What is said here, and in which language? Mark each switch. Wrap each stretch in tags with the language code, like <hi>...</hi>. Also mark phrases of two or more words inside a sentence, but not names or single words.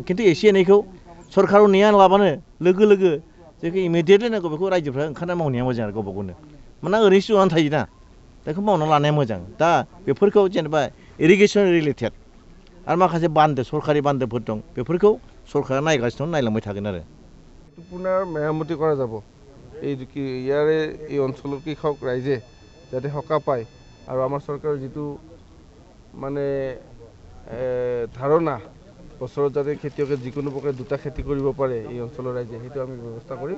<brx>खिन्थु एसे एनैखौ सरखाराव नेया लाबानो लोगो जेखौ इमिडियेटलि नांगौ बेखौ रायजोफ्रा ओंखारना मावनाया मोजां आरो गावबा गावनो। मानोना ओरैनोसो जनानै थायोना, बेखौ मावना लानाया मोजां। दा बेफोरखौ जेनेबा</brx> <en>irrigation related</en> <brx>आरो माखासे बान्दो सरकारि बान्दोफोर दं, बेफोरखौ सरकारा नायगासिनो दं, नायलांबाय थागोन आरो।</brx> <as>পুনৰ মেৰামতি কৰা যাব। ইয়াৰে এই অঞ্চলৰ কৃষক ৰাইজে যাতে সকাহ পায় আৰু আমাৰ চৰকাৰৰ যিটো মানে ধাৰণা বছৰত যাতে খেতিয়কে যিকোনো প্ৰকাৰে দুটা খেতি কৰিব পাৰে এই অঞ্চলৰ ৰাইজে, সেইটো আমি ব্যৱস্থা কৰিম।</as>